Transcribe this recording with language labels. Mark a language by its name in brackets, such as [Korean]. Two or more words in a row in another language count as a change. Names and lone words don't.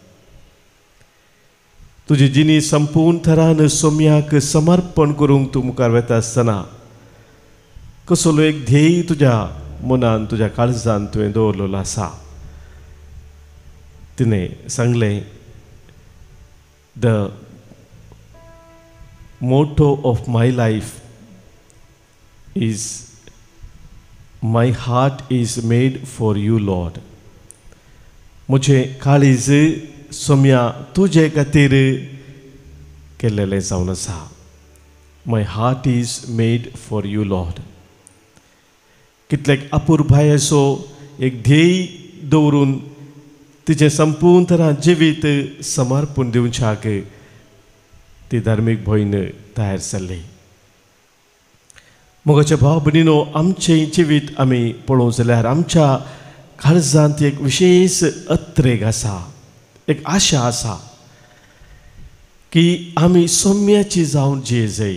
[Konkani] तुजी जिणी संपूर्ण तरान सोम्याक समर्पण करूंक तूं मुखार वेता आसतना कसलो एक ध्येय तुज्या मनान, तुज्या काळजान तुवें दवरलेलो आसा. तिणें सांगलें, [English] The motto of my life is my heart is made for you Lord. [Konkani] म्हजें काळीज सोम्या तुजे खातीर केल्लेलें जावन आसा. [English] My heart is made for you Lord. [Konkani] कितलेक अपुरबायेचो एक ध्येय दवरून तिचें संपूर्ण तरान जिवीत समर्पण दिवच्याक ती धार्मीक भयण तयार जाल्ली. मोगाच्या भाव भयणीनो, आमचें जिवीत आमी पळोवंक जाल्यार आमच्या काळजांत एक विशेष अत्रेक आसा, एक आशा आसा की आमी सौम्याची जावन जिये जाय.